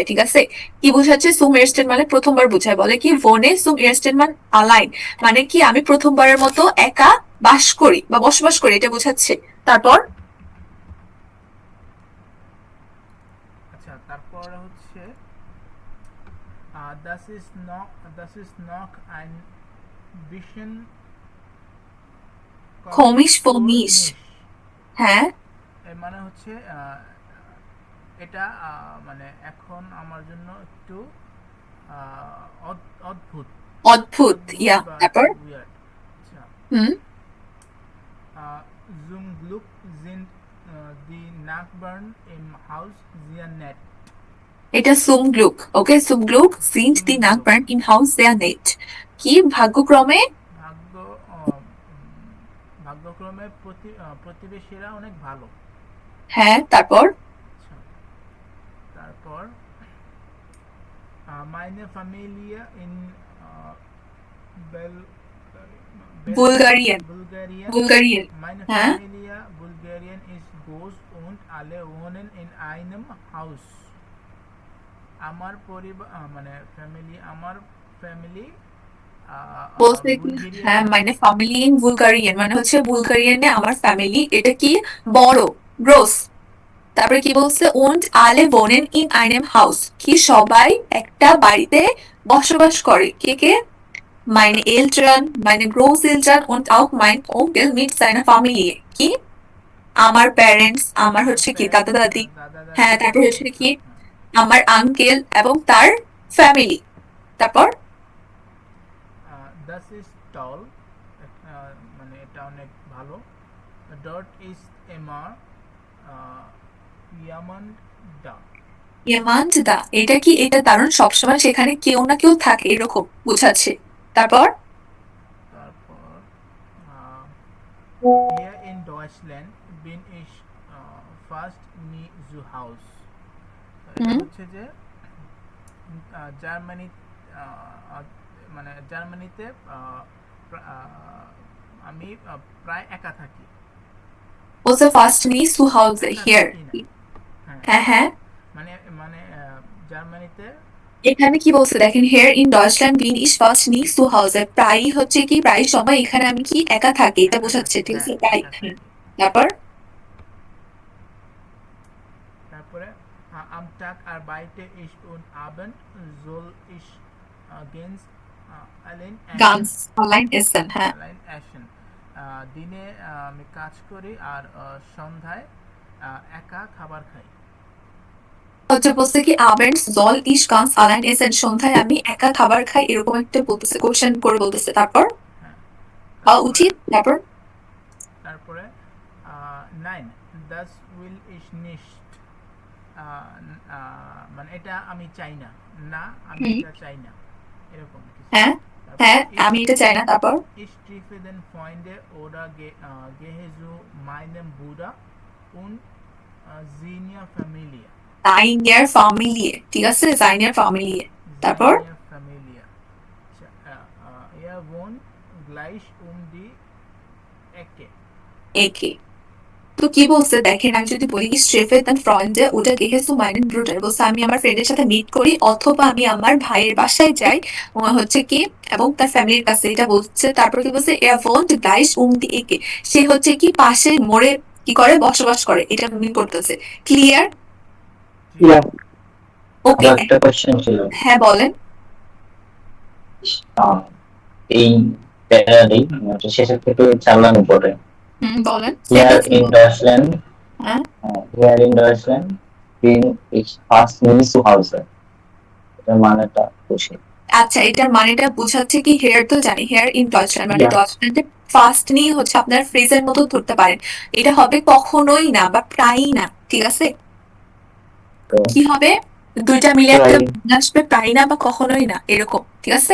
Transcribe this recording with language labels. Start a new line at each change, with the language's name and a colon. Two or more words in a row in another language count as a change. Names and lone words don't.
Bangla: ঠিক আছে, কি বোঝাচ্ছে?
German: zum ersten
Bangla: মানে প্রথমবার বোঝায়। বলে কি
German: wohne zum ersten Mal allein,
Bangla: মানে কি আমি প্রথমবারের মতো একা বাস করি বা বসবাস করি, এটা বোঝাচ্ছে। তারপর আচ্ছা, তারপর হচ্ছে
German: das ist noch ein bisschen komisch fomisch,
Bangla: হ্যাঁ, এর মানে হচ্ছে এটা মানে এখন আমার জন্য একটু অদ্ভুত অদ্ভুত, ইয়া। বা তারপর weird. আচ্ছা, হুম,
German: zum Glück sind die Nachbarn im Haus sehr nett.
Bangla: এটা
German: zum Glück. ওকে, zum Glück sind die Nachbarn im Haus sehr nett,
Bangla: কি ভাগ্যক্রমে ভাগ্যক্রমে প্রতিবেশীরা অনেক ভালো। হ্যাঁ, তারপর তারপর
German: meine Familie in
Bangla: বুলগারিয়ান, বুলগারিয়ান, meine হ্যাঁ,
German: Familie Bulgarien ist groß und alle wohnen in einem Haus.
Bangla: আমার পরিবার মানে আমার ফ্যামিলি বলতে কি? হ্যাঁ, মানে
German: Familie in Bulgarien
Bangla: মানে হচ্ছে বুলগারিয়ানে আমার ফ্যামিলি, এটা কি বড়, গ্রোস। তারপরে কি বলছে?
German: und alle wohnen in einem Haus,
Bangla: কি সবাই একটা বাড়িতে বসবাস করে। কে কে?
German: meine Eltern, meine Großeltern und auch mein Onkel mit seiner Familie,
Bangla: কি আমার প্যারেন্টস, আমার হচ্ছে কি দাদা দাদি, হ্যাঁ, তারপর হচ্ছে কি আমার আঙ্কেল এবং তার ফ্যামিলি। তারপর
German: das ist toll,
Bangla: মানে এটা অনেক ভালো।
German: dort ist immer jemand da. jemand da,
Bangla: এটা কি? এটা দারুণ, সবসময় সেখানে কেউ না কেউ থাকে এরকম বোঝাচ্ছে। তারপর
German: Hier in Deutschland bin ich fast nie zu Haus.
Bangla: এটা হচ্ছে যে জার্মানি মানে জার্মানিতে আমি প্রায় একা থাকি। বলছে ফার্স্ট মি
German: zu Hause
Bangla: here, হ্যাঁ হ্যাঁ, মানে মানে জার্মানিতে এখানে কি বলছে দেখেন,
German: here in Deutschland bin ich fast nie zu Hause,
Bangla: প্রায় হচ্ছে কি প্রায় সময় এখানে আমি কি একা থাকি, এটা বোঝাচ্ছে। ঠিক আছে, প্রায়।
German: তারপরে am Tag arbeite ich und abend soll ich ganz allein essen,
Bangla: হ্যাঁ, দিনে আমি কাজ করি আর সন্ধ্যায় একা খাবার খাই। হচ্ছে বলছে কি
German: abends soll ich ganz allein essen,
Bangla: সন্ধ্যায় আমি একা খাবার খাই, এরকম একটা বলতেছে, কোশ্চেন করে বলতেছে। তারপর উচিত। তারপরে
German: nein das will ich nicht,
Bangla: মানে এটা আমি চাই না, না আমি এটা চাই না, এরকম। হ্যাঁ হ্যাঁ, আমি এটা চাই না। তারপর
German: ich treffe den Freunde oder gehe zu meinem Bruder und seiner Familie. seiner Familie,
Bangla: ঠিক আছে,
German: seiner Familie।
Bangla: তারপর
German: Familie. Er wohnt gleich die Ecke. Ecke,
Bangla: তো কি বলছে দেখেন, আমি যদি বলি
German: ich treffe den Freunde oder gehe zu meinem Bruder,
Bangla: বলছে আমি আমার ফ্রেন্ডের সাথে মিট করি অথবা আমি আমার ভাইয়ের বাসায় যাই, হচ্ছে কি এবং তার ফ্যামিলির কাছে, এটা বলছে। তারপর কি বলছে?
German: er wohnt gleich die Ecke,
Bangla: সে হচ্ছে কি পাশে মোড়ে কি করে বসবাস করে, এটা মিন করতেছে। ক্লিয়ার? ওকে, একটা কোশ্চেন ছিল। হ্যাঁ বলেন। এই প্যারাডি শেষের থেকে 4 লাইন পড়ে বলেন।
German: Here in Deutschland,
Bangla: হ্যাঁ,
German: Here in Deutschland bin ich fast nie zu Hause.
Bangla: এটার মানেটা বুঝি। আচ্ছা, এটার মানেটা বোঝাচ্ছে কি, হেয়ার তো জানি,
German: Here in Deutschland
Bangla: মানে ডয়চল্যান্ডে ফার্স্ট নিয়ে হচ্ছে আপনার ফ্রেজের মতো ধরতে পারেন। এটা হবে কখনোই না বা প্রায়ই না, ঠিক আছে? কি হবে? দুইটা মিলে একটা আসবে, প্রায় না বা কখনোই না, এরকম, ঠিক আছে?